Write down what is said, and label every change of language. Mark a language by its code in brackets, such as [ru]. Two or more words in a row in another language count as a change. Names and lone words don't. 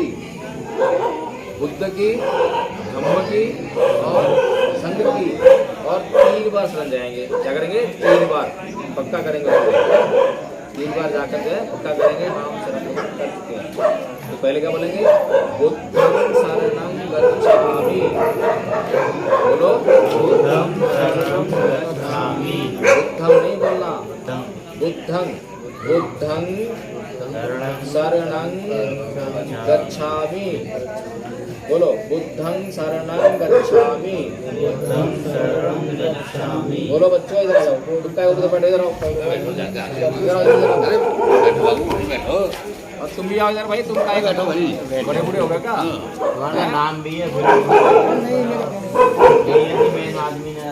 [hi] बुद्ध की, धम्म की और संघ की। और 3 बार शरण जाएंगे। क्या करेंगे? 3 बार पक्का करेंगे। 3 बार जाकर के पक्का करेंगे हम शरण गमन कर चुके हैं। तो पहले क्या बोलेंगे? [pi] बुद्धं शरणं गच्छामि। [hi] बोलो, [pi] बुद्धं शरणं गच्छामि। [hi] बुद्धं नहीं बोलना, [pi] बुद्धं शरणं गच्छामि। [hi] बोलो, [pi] बुद्धं शरणं गच्छामि। [hi] बोलो बच्चों, इधर आ जाओ। तुम क्या उधर बैठे, इधर आओ। और तुम भी आओ इधर भाई। तुम क्या बैठो भाई, बड़े बूढ़े हो गए क्या? तुम्हारा नाम भी है मेन आदमी ने।